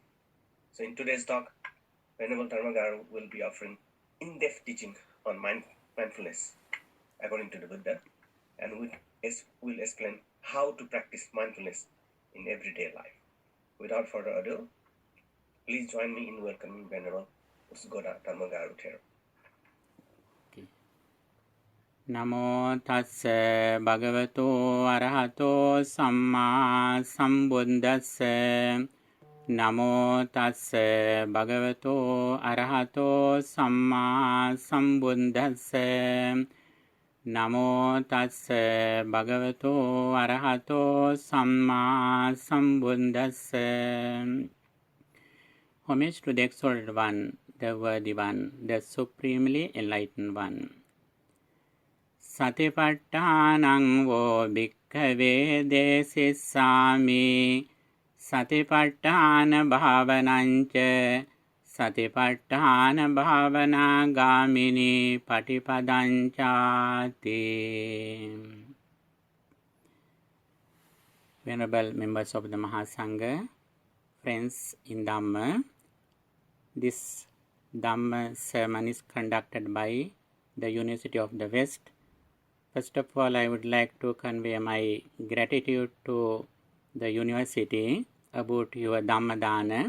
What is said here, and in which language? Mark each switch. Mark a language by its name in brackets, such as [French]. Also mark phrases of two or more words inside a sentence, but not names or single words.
[English] So in today's talk, Venerable Dhammagaru will be offering in-depth teaching on mindfulness according to the Buddha, and will explain how to practice mindfulness in everyday life. Without further ado, please join me in welcoming Venerable Usgoda Dhammagaru Thero. [Pali] Namo tassa bhagavato arahato samma sambuddhassa. Namo tassa bhagavato arahato samma sambuddhassa. Namo tassa bhagavato arahato samma sambuddhassa. [English] Homage to the Exalted One, the Worthy One, the Supremely Enlightened One. [Pali] Satipattanang vo bhikkhave desissami Satipattana bhavananca Satipattana bhavana gamini patipadanchati. [English] Venerable members of the Mahasangha, friends in Dhamma, this Dhamma sermon is conducted by the University of the West. First of all, I would like to convey my gratitude to the university about your Dhammadana.